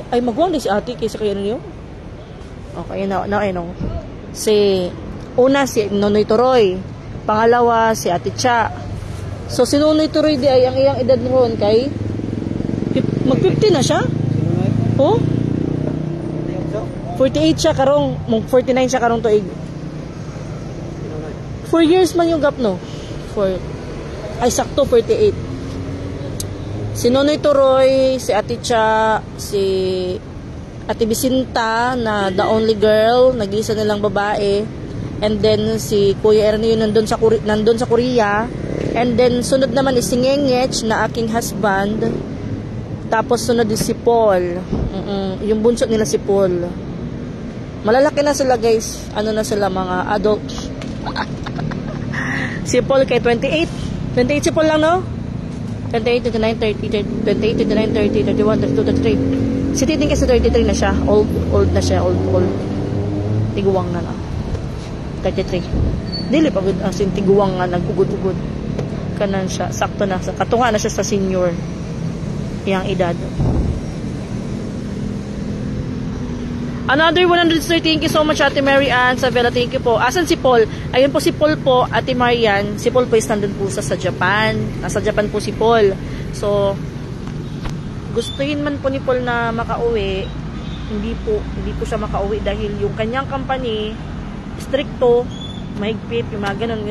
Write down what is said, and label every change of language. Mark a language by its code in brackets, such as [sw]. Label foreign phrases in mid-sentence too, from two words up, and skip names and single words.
[tl] Ay, magwang din si Ate kaysa kayo na yun. Okay, no. Una, si Nonoy Turoy. Pangalawa, si Ate Cha. [ceb] So, si Nonoy Turoy di ay ang iyang edad noon kay mag-50 na siya? Oh? 48 siya karong, 49 siya karong tuig. [tl] 4 years man yung gap, no? Sakto 48. Si Nonoy Turoy, si Ate Cha, si Ate Bisinta na [en] the only girl, [ceb] nag-isa nilang babae. [tl] And then si Kuya Ernie nandun sa Korea. And then sunod naman is si Ngengech na aking husband. Tapos sunod is si Paul. Yung bunso nila si Paul. Malalaki na sila, guys. Ano na sila, mga adults. [ceb] Si Paul kay 28. 28 si Paul lang, no? 28, 29, 30, 28, 29, 30, 31, 32, 33. [tl] Si Titing kasi 33 na siya. Old na siya. Old. [ceb] Tiguwang na. 33. Dili pa good. As in, tiguwang nga, nagugod-ugod. Kanan siya. Sakto na. Katunga na siya sa senior. Yang edad. [en] Another 130, thank you so much, Ate Mary Ann Savela, thank you po. [tl] Asan si Paul? Ayun po si Paul po, Ate Marian. Si Paul po is nandun po sa Japan. Nasa Japan po si Paul. So, gustuhin man po ni Paul na makauwi, hindi po siya makauwi dahil yung kanyang company, stricto, mahigpit, yung mga ganun.